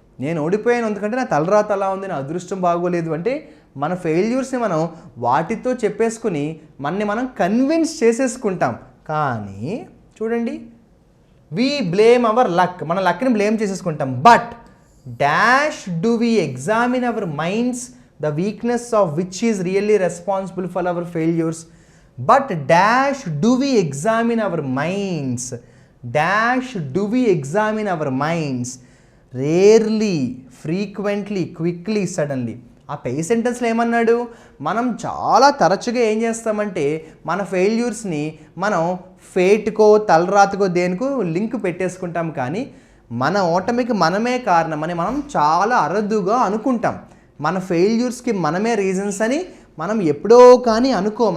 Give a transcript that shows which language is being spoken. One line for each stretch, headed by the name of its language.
Telugu: నేను ఓడిపోయాను ఎందుకంటే నా తలరాత అలా ఉంది, నా అదృష్టం బాగోలేదు అంటే మన ఫెయిల్యూర్స్ని మనం వాటితో చెప్పేసుకుని మనని మనం కన్విన్స్ చేసేసుకుంటాం. కానీ చూడండి,
English: We blame our luck.
Telugu: మన లక్ని blame చేసేసుకుంటాం.
English: But dash do we examine our minds the weakness of which is really responsible for our failures. But dash do we examine our minds? Dash do we examine our minds? Rarely, frequently, quickly, suddenly.
Telugu: ఆ pay సెంటెన్స్లో ఏమన్నాడు, మనం చాలా తరచుగా ఏం చేస్తామంటే మన ఫెయిల్యూర్స్ని మనం ఫేట్కో తలరాతకో దేనికో లింక్ పెట్టేసుకుంటాం, కానీ మన ఓటమికి మనమే కారణం అని మనం చాలా అరుదుగా అనుకుంటాం. మన ఫెయిల్యూర్స్కి మనమే రీజన్స్ అని మనం ఎప్పుడో కానీ అనుకోం.